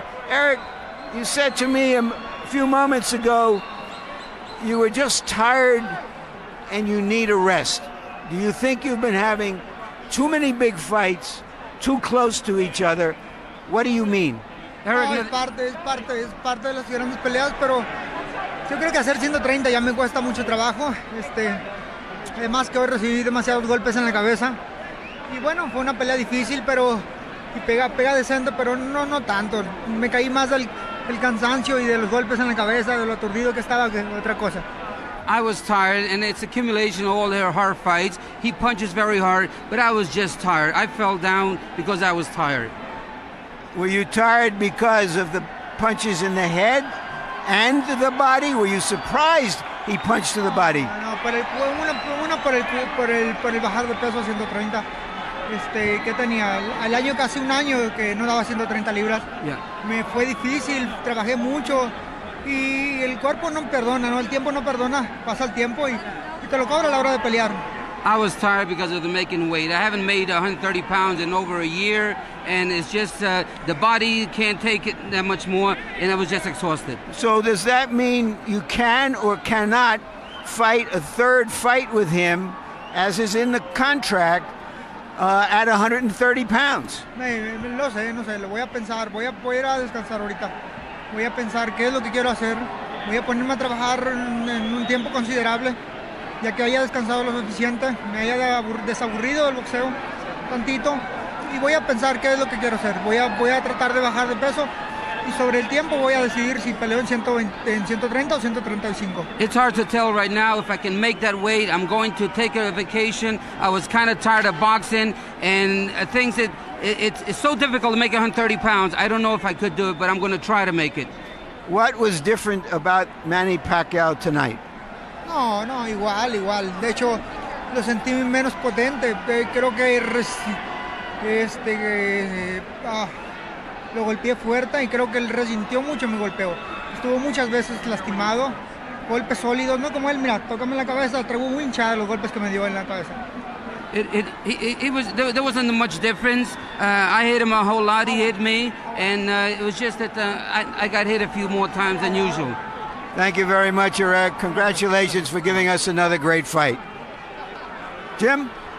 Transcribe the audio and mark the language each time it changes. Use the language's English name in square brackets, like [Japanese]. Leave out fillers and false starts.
[English] Erik, you said to me a few moments ago you were just tired and you need a rest. Do you think you've been having too many big fights, too close to each other? What do you mean? [Spanish] No, es parte de las grandes peleas, pero yo creo que hacer 130 ya me cuesta mucho trabajo. Además que hoy recibí demasiados golpes en la cabeza. Y bueno, fue una pelea difícil, pero pega decente, pero no tanto. Me caí más del cansancio y de los golpes en la cabeza, de lo aturdido que estaba, que otra cosa. [English] I was tired, and it's accumulation of all their hard fights. He punches very hard, but I was just tired. I fell down because I was tired. Were you tired because of the punches in the head and the body? Were you surprised he punched to the body? [Spanish] No, una por el bajar de peso a 130. ¿Qué tenía? Al año, casi un año que no daba 130 libras. [English] Yeah. [Spanish] Me fue difícil, trabajé mucho. Y el cuerpo no perdona, ¿no? El tiempo no perdona, pasa el tiempo y te lo cobra a la hora de pelear. [English] I was tired because of the making weight. I haven't made 130 pounds in over a year, and it's just the body can't take it that much more, and I was just exhausted. So does that mean you can or cannot fight a third fight with him, as is in the contract, at 130 pounds? [Spanish] No sé, lo voy a pensar, voy a ir a descansar ahorita. Voy a pensar qué es lo que quiero hacer. Voy a ponerme a trabajar en un tiempo considerable, ya que haya descansado lo suficiente, me haya desaburrido del boxeo tantito, y voy a pensar qué es lo que quiero hacer. Voy a tratar de bajar de peso, y sobre el tiempo voy a decidir si peleo en 130 o 135. [English] It's hard to tell right now if I can make that weight. I'm going to take a vacation. I was kind of tired of boxing, and things that it's so difficult to make 130 pounds. I don't know if I could do it, but I'm going to try to make it. What was different about Manny Pacquiao tonight? [Spanish] No, igual. De hecho, lo sentí menos potente. Creo que lo golpeé fuerte y creo que él resintió mucho mi golpeo. Estuvo muchas veces lastimado. Golpes sólidos, no como él, mira, tócame la cabeza, traigo muy hinchada los golpes que me dio en la cabeza. [English] There wasn't much difference. I hit him a whole lot, he hit me, and it was just that I got hit a few more times than usual. Thank you very much, Erik. Congratulations for giving us another great fight. Jim?